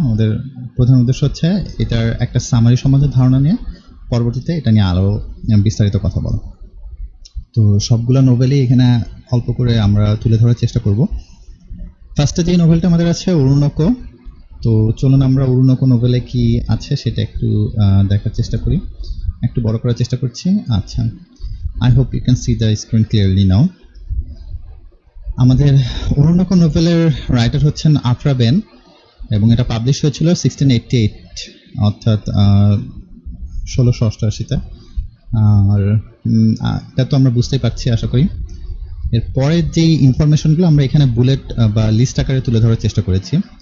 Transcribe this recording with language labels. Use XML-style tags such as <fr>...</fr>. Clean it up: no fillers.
<bn>আমাদের প্রধান উদ্দেশ্য হচ্ছে এটার একটা সামারি সম্বন্ধে ধারণা নিয়ে পরবর্তীতে এটা নিয়ে আরও বিস্তারিত কথা বলা। তো সবগুলো নোভেলই এখানে অল্প করে আমরা তুলে ধরার চেষ্টা করব। ফার্স্টে যে নোভেলটা আমাদের আছে অরুণকো। তো চলুন আমরা অরুণকো নোভেলে কি আছে সেটা একটু দেখার চেষ্টা করি। একটু বড় করার চেষ্টা করছি।</bn> <en>আচ্ছা, I hope you can see the screen clearly now.</en> <bn>আমাদের অরুণকো নোভেলের রাইটার হচ্ছেন আফরা বেন এবং এটা পাবলিশ হয়েছিল 1688 অর্থাৎ 1688-তে। আর এটা তো আমরা বুঝতেই পারছি আশা করি। এরপরের যে ইনফরমেশনগুলো আমরা এখানে বুলেট বা লিস্ট আকারে তুলে ধরার চেষ্টা করেছি।</bn>